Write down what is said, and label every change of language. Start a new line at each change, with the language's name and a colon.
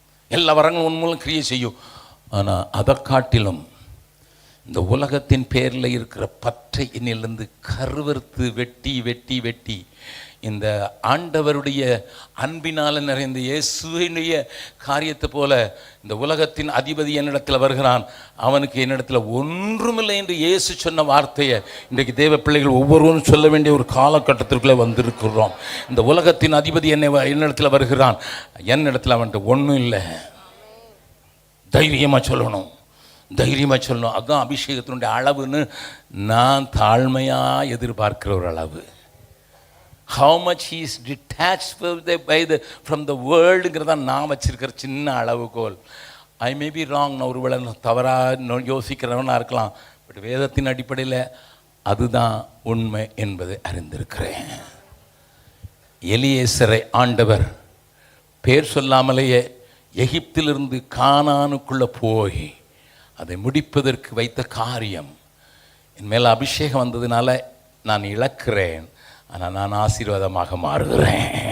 Tamil: எல்லா வரங்களும் உன் மூலம் கிரியை செய்யும். ஆனால் அதை காட்டிலும் இந்த உலகத்தின் பேரில் இருக்கிற பற்றை என்னிலிருந்து கருவறுத்து வெட்டி வெட்டி வெட்டி இந்த ஆண்டவருடைய அன்பினால் நிறைந்த இயேசுவினுடைய காரியத்தை போல இந்த உலகத்தின் அதிபதி என்னிடத்தில் வருகிறான், அவனுக்கு என்னிடத்தில் ஒன்றுமில்லை என்று இயேசு சொன்ன வார்த்தையை இன்றைக்கு தேவ பிள்ளைகள் ஒவ்வொருவரும் சொல்ல வேண்டிய ஒரு காலகட்டத்திற்குள்ளே வந்திருக்கிறோம். இந்த உலகத்தின் அதிபதி என்னிடத்தில் வருகிறான், என்னிடத்தில் அவன்கிட்ட ஒன்றும் இல்லை. தைரியமாக சொல்லணும், தைரியமாக சொல்லணும். அதுதான் அபிஷேகத்தினுடைய அளவுன்னு நான் தாழ்மையாக எதிர்பார்க்கிற ஒரு அளவு.
English: How much he is detached from the worldங்கிறத
Tamil: நான் வச்சிருக்கிற சின்ன அளவுகோல்.
English: I may be wrong,
Tamil: நான் ஒருவேளை தவறாக யோசிக்கிறவனாக இருக்கலாம், பட் வேதத்தின் அடிப்படையில் அதுதான் உண்மை என்பதை அறிந்திருக்கிறேன். எலியேசரை ஆண்டவர் பேர் சொல்லாமலேயே எகிப்திலிருந்து கானானுக்குள்ளே போய் அதை முடிப்பதற்கு வைத்த காரியம், என் மேலே அபிஷேகம் வந்ததுனால நான் இழக்கிறேன், ஆனால் நான் ஆசீர்வாதமாக மாறுகிறேன்.